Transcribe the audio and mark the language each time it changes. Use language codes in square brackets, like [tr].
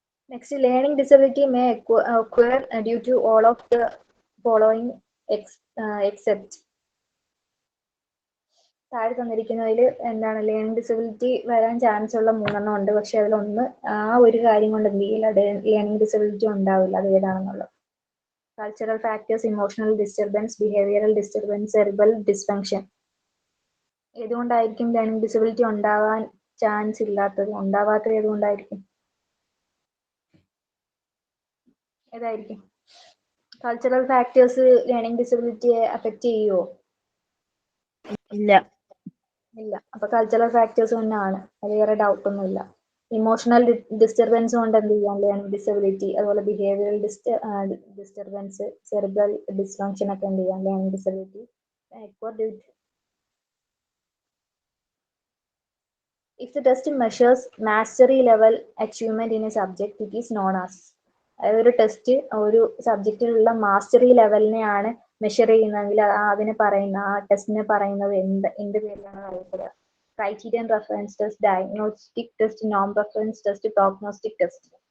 [en] Next, learning disability may occur due to all of the following except. [ml] താഴെ തന്നിരിക്കുന്നതിൽ എന്താണ് learning disability വരാൻ chance ഉള്ള 3 ഉണ്ട്. പക്ഷെ അതിലൊന്ന് ആ ഒരു കാര്യം കൊണ്ട് എന്ത് ചെയ്യില്ല, ലേണിംഗ് ഡിസബിലിറ്റി ഉണ്ടാവില്ല. അത് ഏതാണെന്നുള്ളത് cultural factors, emotional disturbance, behavioural disturbance, cerebral dysfunction. ഏതുകൊണ്ടായിരിക്കും learning disability ഉണ്ടാവാൻ ചാൻസ് ഇല്ലാത്തത്, ഉണ്ടാവാത്തത് ഏതുകൊണ്ടായിരിക്കും? ഏതായിരിക്കും? കൾച്ചറൽ ഫാക്ടേഴ്സ് ലേണിംഗ് ഡിസബിലിറ്റിയെ അഫക്റ്റ് ചെയ്യുമോ? ഇല്ല. അപ്പൊ കൾച്ചറൽ ഫാക്ടേഴ്സ് തന്നെയാണ്, അത് വേറെ ഡൗട്ട് ഒന്നുമില്ല. ഇമോഷണൽ ഡിസ്റ്റർബൻസ് കൊണ്ട് എന്ത് ചെയ്യാം ലേണിംഗ് ഡിസബിലിറ്റി, അതുപോലെ ബിഹേവിയറൽ ഡിസ്റ്റർബൻസ്, സെറിബ്രൽ ഡിസ്ഫങ്ഷൻ ഒക്കെ എന്ത് ചെയ്യാം learning disability. [en] If the test measures mastery level achievement in a subject, it is known as. [ml] അതായത് ഒരു ടെസ്റ്റ് ഒരു സബ്ജക്റ്റിലുള്ള മാസ്റ്ററി ലെവലിനെയാണ് മെഷർ ചെയ്യുന്നതെങ്കിൽ അതിനെ പറയുന്ന ആ ടെസ്റ്റിനെ പറയുന്നത് എന്ത് പേരിലാണ് അറിയപ്പെടുക? Criterion reference test, diagnostic test, നോം റെഫറൻസ് ടെസ്റ്റ്, പ്രോഗ്നോസ്റ്റിക് ടെസ്റ്റ്.